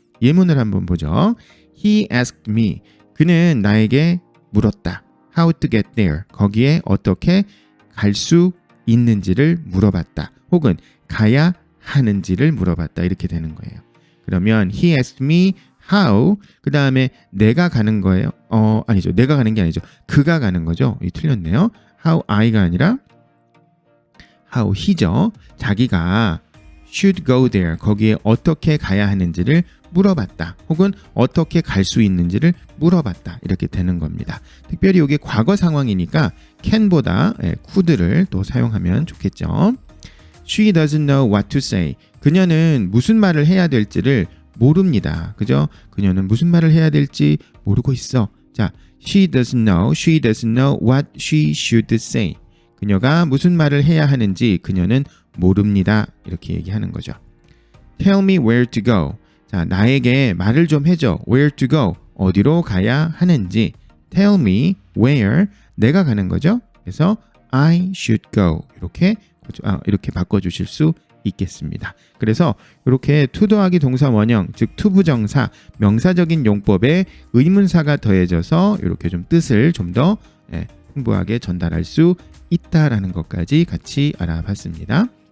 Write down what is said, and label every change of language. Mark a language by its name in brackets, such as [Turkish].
[Korean] 예문을 한번 보죠. [English] He asked me. [Korean] 그는 나에게 물었다. [English] How to get there. [Korean] 거기에 어떻게 갈 수 있는지를 물어봤다. 혹은 가야 하는지를 물어봤다. 이렇게 되는 거예요. 그러면 [English] he asked me how [Korean] 그 다음에 내가 가는 거예요. 아니죠. 내가 가는 게 아니죠. 그가 가는 거죠. 틀렸네요. how I가 아니라 how he죠. 자기가 [English] should go there [Korean] 거기에 어떻게 가야 하는지를 물어봤다. 혹은 어떻게 갈 수 있는지를 물어봤다. 이렇게 되는 겁니다. 특별히 이게 과거 상황이니까 can보다 could를 또 사용하면 좋겠죠. [English] She doesn't know what to say. [Korean] 그녀는 무슨 말을 해야 될지를 모릅니다. 그죠? 그녀는 무슨 말을 해야 될지 모르고 있어. [English] 자, she doesn't know what she should say. [Korean] 그녀가 무슨 말을 해야 하는지 그녀는 모릅니다. 이렇게 얘기하는 거죠. [English] Tell me where to go. [Korean] 자, 나에게 말을 좀 해줘. [English] Where to go. [Korean] 어디로 가야 하는지. [English] Tell me where. [Korean] 내가 가는 거죠. 그래서 [English] I should go. 이렇게 [Korean] 이렇게 바꿔주실 수 있겠습니다. 그래서 이렇게 to 더하기 동사 원형, 즉 투부정사, 명사적인 용법에 의문사가 더해져서 이렇게 좀 뜻을 좀 더 풍부하게 전달할 수 있다라는 것까지 같이 알아봤습니다.